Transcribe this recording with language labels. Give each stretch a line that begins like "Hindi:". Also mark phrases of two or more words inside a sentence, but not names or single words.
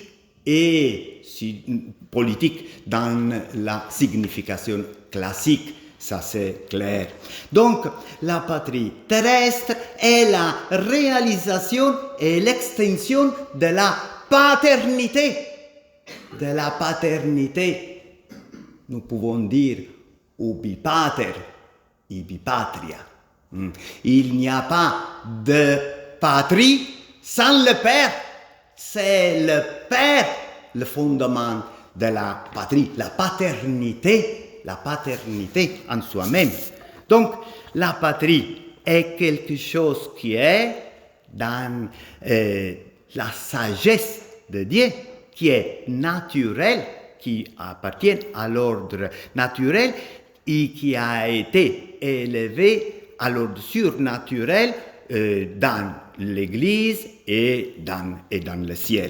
French: Et politique dans la signification classique, ça c'est clair. Donc, la patrie terrestre est la réalisation et l'extension de la paternité. Nous pouvons dire
Latin: ubi pater, ibi patria.
French: Il n'y a pas de patrie sans le père. C'est le père, le fondement de la patrie, la paternité en soi-même. Donc, la patrie est quelque chose qui est dans la sagesse de Dieu, qui est naturel, qui appartient à l'ordre naturel et qui a été élevé à l'ordre surnaturel dans l'Église et dans le ciel.